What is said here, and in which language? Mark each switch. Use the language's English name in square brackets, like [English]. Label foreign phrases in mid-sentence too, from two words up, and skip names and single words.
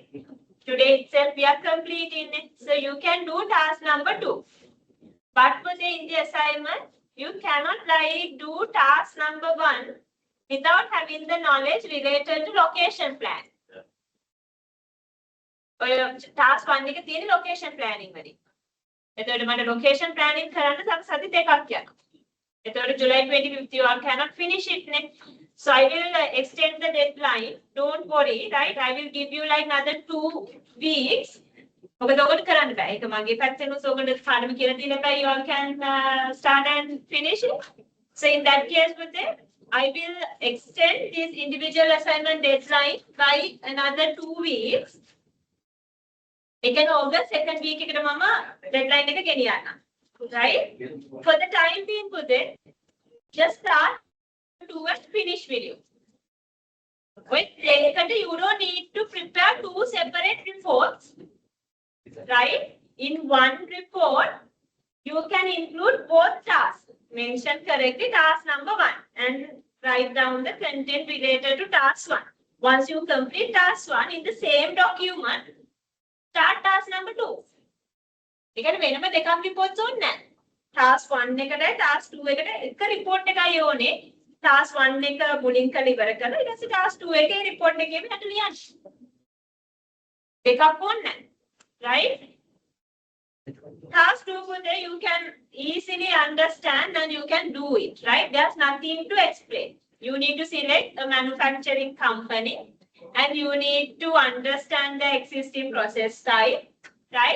[English] Today itself we are completing it. So you can do task number 2. But for in the assignment, you cannot like do task number 1 without having the knowledge related to location plan. [Sinhala] Task 1 එක තියෙන [English] location planning [Sinhala] වලින්. එතකොට මට [English] location planning [Sinhala] කරන්න තව සති දෙකක් යනවා. [English] එතකොට July 25th you all cannot finish it නේ. So I will extend the deadline. Don't worry, right? I will give you like another 2 weeks. [Sinhala] මොකද ඔකට කරන්න බෑ. ඒක මගේ පැත්තෙන් උස ඔකට පාඩම කියලා දීලා බෑ. [English] You all can start and finish it. So in that case with it, I will extend this individual assignment deadline by another 2 weeks. It can August 2nd week [Sinhala] එකට මම [English] deadline [Sinhala] එක ගෙනියන්න. [English] Right? For the time being with it, just start to and finish video. With that, you don't need to prepare 2 separate reports. Right? In one report, you can include both tasks. Mention correctly task number 1 and write down the content related to task 1. Once you complete task 1 in the same document, start task number 2. You can [Sinhala] වෙනම දෙකක් reports ඕනේ නැහැ. Task 1 එකටයි task 2 එකට එක report එකයි ඕනේ. Task 1 එක මුලින් කරලා ඉවර කරලා ඊට පස්සේ task 2 එකේ report එකේම යට ලියන්න. දෙකක් ඕනේ නැහැ. [English] Right? Task 2 you can easily understand and you can do it, right? There's nothing to explain. You need to select a manufacturing company and you need to understand the existing process type, right?